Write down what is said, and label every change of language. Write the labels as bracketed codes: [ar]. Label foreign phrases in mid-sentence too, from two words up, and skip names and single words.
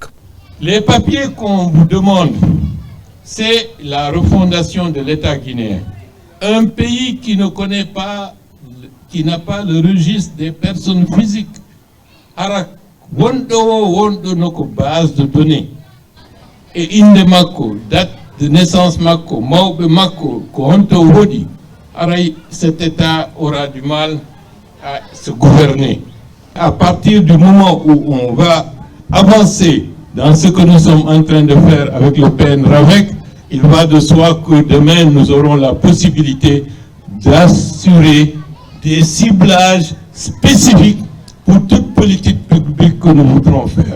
[fr] Les papiers qu'on vous demande, c'est la refondation de l'État guinéen. Un pays qui ne connaît pas, qui n'a pas le registre des personnes physiques. [ff] Arak, wondo noko [fr] base de données. [ff] Et inde mako, [fr] date de naissance [ff] mako, maube mako, ko honto wodi. Aray, [fr] cet État aura du mal à se gouverner. À partir du moment où on va avancer dans ce que nous sommes en train de faire avec le PNRAVEC, il va de soi que demain nous aurons la possibilité d'assurer des ciblages spécifiques pour toute politique publique que nous voudrons faire.